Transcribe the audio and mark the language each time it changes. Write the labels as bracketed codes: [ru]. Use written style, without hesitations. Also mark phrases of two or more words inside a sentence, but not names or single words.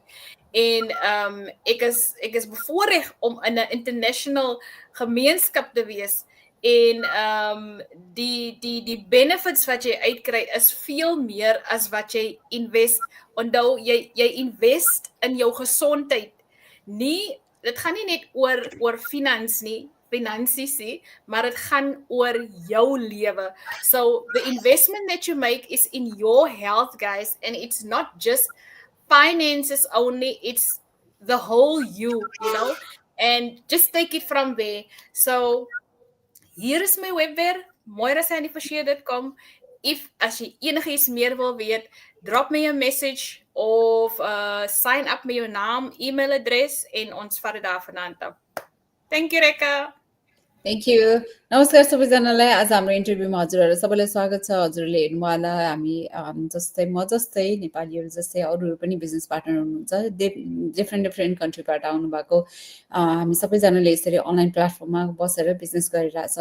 [af] En ek is bevoorreg om in 'n international gemeenskap te wees en die benefits wat jy uitkry is veel meer as wat jy invest. Onthou, jy invest in jou gesondheid. Dit gaan nie net oor finansies nie, maar dit gaan oor jou lewe. [en] So the investment that you make is in your health, guys, and it's not just finances only, it's the whole you, and just take it from there. [af] So hier is my webwerf, moirasandyforshare.com. As jy enigiets meer wil weet, drop my 'n message of [en] sign up [af] met jou naam, e-mailadres en ons vat dit daar vandaan af. [en] Thank you, Rekka. Thank you. [ne] नमस्कार सबैजनालाई। आज हाम्रो इन्टरभ्यूमा हजुरहरू सबैलाई स्वागत छ। हजुरहरूले हेर्नुभयो हामी जस्तै म जस्तै नेपालीहरू जस्तै अरूहरू पनि [en] business partner [ne] हुनुहुन्छ, [en] different different [ne] कन्ट्रीबाट आउनुभएको हामी सबैजनाले यसरी [en] online platformma [ne] बसेर बिजनेस गरिरहेछौँ।